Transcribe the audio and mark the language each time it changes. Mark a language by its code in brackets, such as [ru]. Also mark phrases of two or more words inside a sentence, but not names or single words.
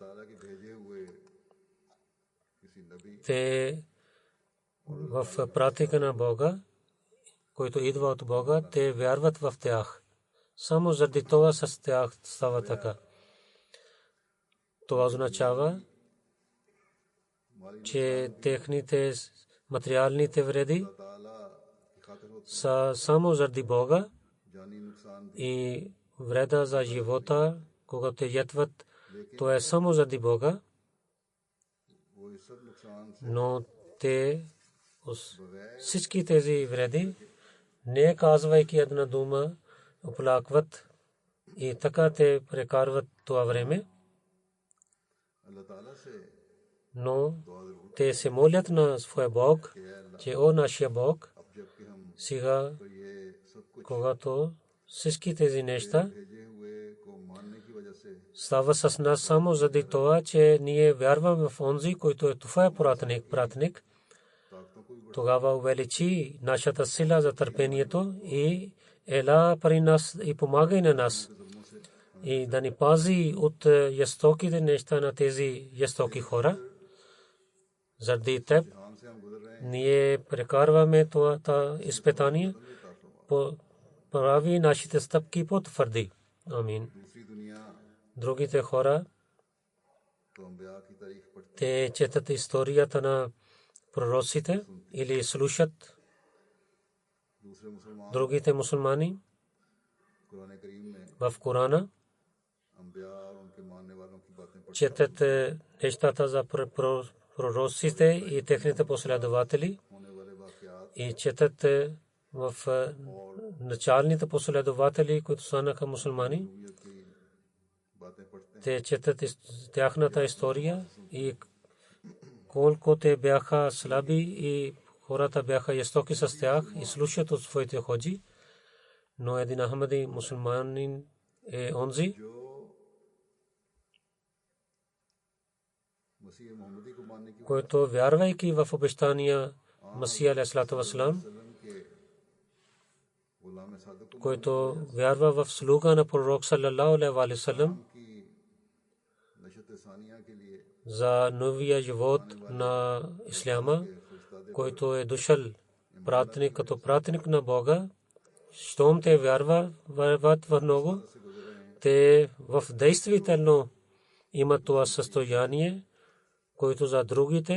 [bg] те в практика на Бога, който идва от Бога, те вярват в тях. Само заради това с тях става така. Това означава, че техните материалните вреди [ur] تعالیٰ کی خاطر ہوتے [bg] са само заради Бога [ur] ہیں۔ جانی نقصان [bg] и вреда за живота, когато ядват, то е само заради Бога, [ur] وہ اس سب نقصان سے [bg] но те всички тези вреди, не казвайки една дума, оплакват и така те прекарват това време, [ur] اللہ تعالیٰ سے [bg] но [ur] دعا ضرور [bg] те се молят на своя Бог, че о нашия Бог, [ur] اب جبکہ ہم [bg] сега, [ur] تو یہ سب کچھ [bg] когато всички тези неща [ur] بھیجے ہوئے کو ماننے کی وجہ سے [bg] става с нас само заради това, че ние вярваме в онзи, който е това пратеник, [ur] طاقتوں کو بھی [bg] тогава увеличи нашата сила за търпението и ела при нас и помагай на нас и да ни пази от жестоките неща на тези жестоки хора. Заради теб [ur] دھیان سے ہم گزر رہے ہیں [bg] ние прекарваме това изпитание, прави нашите стъпки по-твърди. Амин. [ur] دوسری دنیا [bg] Другите хора, [ur] تو انبیاء کی تاریخ پڑھتے [bg] те четат историята на пророците или слушат [ur] دوسرے مسلمان [bg] другите мусулмани [ur] قرآن کریم میں [bg] в Корана, [ur] انبیاء اور ان کے ماننے والوں کی باتیں پڑھتے [bg] четат нещата за пророците и техните последователи [ur] ہونے والے واقعات [bg] и четат в началните последователи, които станаха мусулмани. [ur] کی باتیں پڑھتے ہیں [bg] Те четат тяхната история и колко те бяха слаби и хората бяха жестоки с тях и слушат от своите ходжи. Но един ахмади мусулманин е онзи, [ur] جو مسیح محمدی کو ماننے کی [bg] който вярвайки в обещания Масия [ar] عليه الصلاة والسلام, [ur] وسلم کے غلام صادق کو [bg] който вярва в слуга на пророк [ar] صلى الله عليه وسلم [ur] کی نشأۃ ثانیہ کے لیے [bg] за новия живот на исляма, който е дошъл пратеник като пратеник на Бога. Щом те вярват в него, те в действително имат това състояние, което за другите,